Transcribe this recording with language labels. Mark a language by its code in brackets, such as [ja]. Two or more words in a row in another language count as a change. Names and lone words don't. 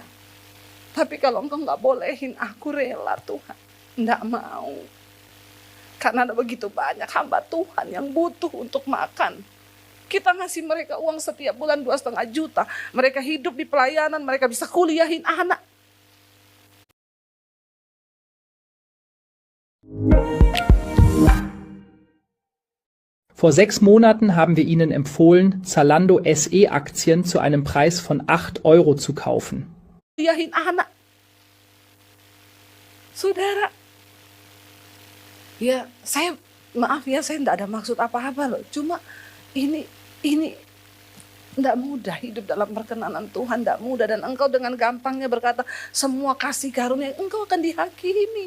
[id] Tapi kalau Engkau nggak bolehin, aku rela Tuhan. Nggak mau. Karena ada begitu banyak hamba Tuhan yang butuh untuk makan. Kita ngasih mereka uang setiap bulan 2,5 juta. Mereka hidup di pelayanan, mereka bisa kuliahin anak. [de] Vor 6 Monaten haben wir Ihnen empfohlen, Zalando SE-Aktien zu einem Preis von 8 € zu kaufen. [id] Kuliahin anak. Saudara, ya saya maaf ya, saya tidak ada maksud apa-apa loh. Cuma ini tidak mudah hidup dalam perkenanan Tuhan, tidak mudah. Dan engkau dengan gampangnya berkata semua kasih karunia, engkau akan dihakimi.